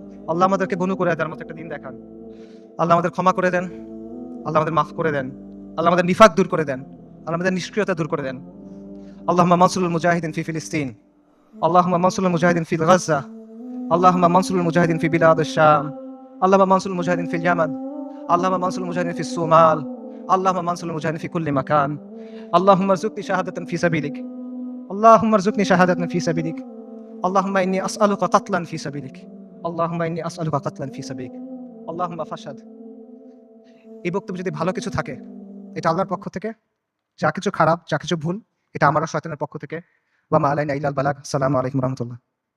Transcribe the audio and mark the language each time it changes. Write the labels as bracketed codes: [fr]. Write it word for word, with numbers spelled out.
[bn] আল্লাহ আমাদেরকে বনু কুরাইদার মতো একটা দিন দেখান। আল্লাহ আমাদের ক্ষমা করে দেন। আল্লাহ আমাদের মাফ করে দেন। আল্লাহ আমাদের নিফাক দূর করে দেন। আল্লাহ আমাদের নিষ্ক্রিয়তা দূর করে দেন। [ar] আল্লাহুম্মা মানসুরুল মুজাহিদিন ফি ফিলিস্তিন। আল্লাহুম্মা মানসুরুল মুজাহিদিন ফি গাজা। আল্লাহুম্মা মানসুরুল মুজাহিদিন ফি বিলাদিশ শাম। আল্লাহুম্মা মানসুরুল মুজাহিদিন ফিল ইয়ামান। اللهم منصور المجاهدين في الصومال، اللهم منصور المجاهدين في كل مكان، اللهم ارزقني شهادة في سبيلك، اللهم ارزقني شهادة في سبيلك، اللهم إني أسألك قتلا في سبيلك، اللهم إني أسألك قتلا في سبيلك، اللهم فاشهد. [bn] এই বক্তব্যে যদি ভালো কিছু থাকে এটা আল্লাহর পক্ষ থেকে, যা কিছু খারাপ, যা কিছু ভুল এটা আমার শয়তানের পক্ষ থেকে। [ar] ওয়া মা আলাইনা ইল্লাল বালাগ। [bn] আসসালামু আলাইকুম ওয়া রাহমাতুল্লাহ।